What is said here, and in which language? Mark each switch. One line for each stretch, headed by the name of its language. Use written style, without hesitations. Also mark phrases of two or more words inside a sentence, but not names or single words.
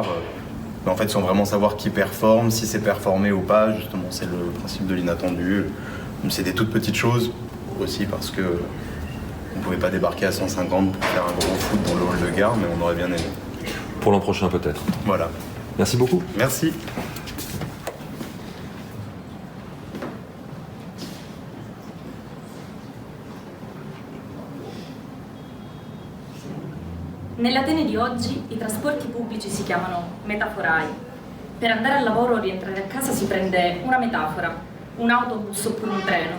French: Mais en fait, sans vraiment savoir qui performe, si c'est performé ou pas, justement, c'est le principe de l'inattendu. Donc, c'est des toutes petites choses aussi parce que on ne pouvait pas débarquer à 150 pour faire un gros foot dans le hall de gare, mais on aurait bien aimé. Pour l'an prochain peut-être. Voilà. Merci beaucoup. Merci.
Italian: Nell'Atene di oggi i trasporti pubblici si chiamano metaforai. Per andare al lavoro o rientrare a casa si prende una metafora, un autobus oppure un treno.